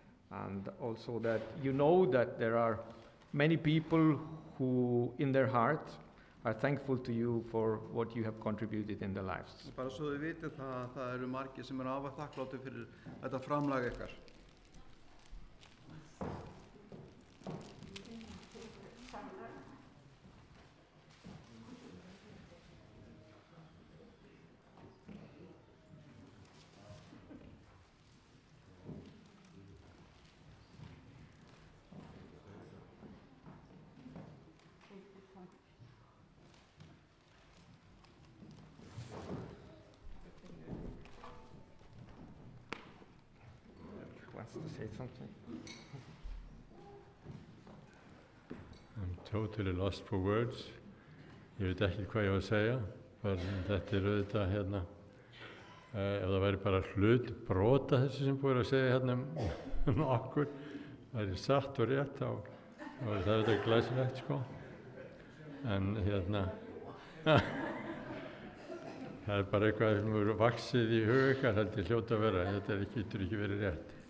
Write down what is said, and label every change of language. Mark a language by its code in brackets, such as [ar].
[en] and also that you know that there are many people who in their heart are thankful to you for what you have contributed in their lives. [is] Bara svo þið vitið að það eru margir sem eru afar þakkláttir fyrir þetta framlag ykkar. [en] Wants to say something? I'm totally lost for words. [is] Ég veit ekki hvað ég á að segja. Þetta er auðvitað hérna, ef það væri bara brota þessu sem búið að segja hérna okkur, það væri satt og rétt, þá væri það auðvitað glæsilegt, sko. En hérna, það er bara eitthvað sem hefur vaxið í hug ykkar, held ég hljóta að vera, þetta getur ekki verið rétt.